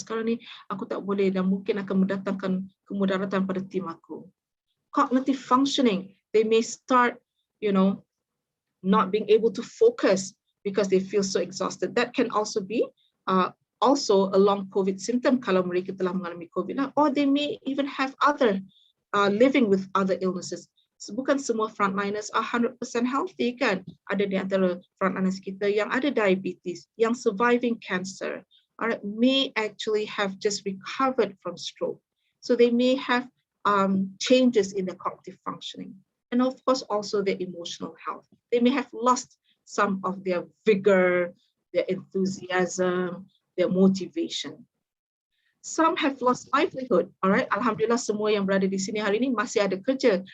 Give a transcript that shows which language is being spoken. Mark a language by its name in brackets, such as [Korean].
[Malay] Sekarang ni aku tak boleh dan mungkin akan mendatangkan kemudaratan pada tim aku. [English] Cognitive functioning, they may start, you know, not being able to focus because they feel so exhausted. That can also be also a long COVID symptom [Malay] kalau mereka telah mengalami COVID, [English] or they may even have other living with other illnesses. [Malay] Bukan semua frontliners [English] are 100% healthy [Malay] kan. Ada di antara frontliners kita yang ada diabetes, yang [English] surviving cancer, or may actually have just recovered from stroke. So they may have changes in their cognitive functioning. And of course, also their emotional health. They may have lost some of their vigor, their enthusiasm, their motivation. Some have lost livelihood. [Malay] Alright, alhamdulillah semua yang berada di sini hari ini masih ada kerja.